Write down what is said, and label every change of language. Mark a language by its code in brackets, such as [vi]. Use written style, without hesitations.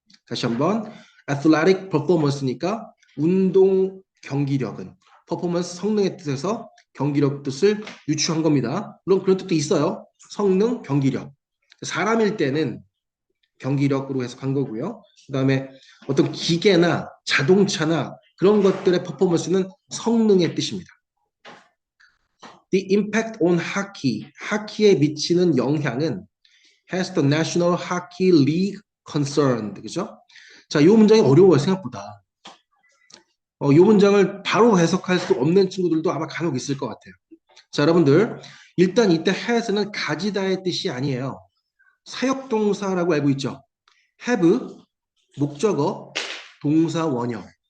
[ko] 다시 한번 athletic performance니까 운동 경기력은 performance 성능의 뜻에서 경기력 뜻을 유추한 겁니다. 물론 그런 뜻도 있어요. 성능, 경기력. 사람일 때는 경기력으로 해석한 거고요. 그 다음에 어떤 기계나 자동차나 그런 것들의 퍼포먼스는 성능의 뜻입니다. [en] The impact on hockey, [ko] 하키에 미치는 영향은 [en] has the National Hockey League concerned. [ko] 그죠? 자, 이 문장이 어려워요, 생각보다. 이 문장을 바로 해석할 수 없는 친구들도 아마 간혹 있을 것 같아요. 자, 여러분들, 일단 이때 has는 가지다의 뜻이 아니에요. 사역동사라고 알고 있죠? have, 목적어, 동사 원형.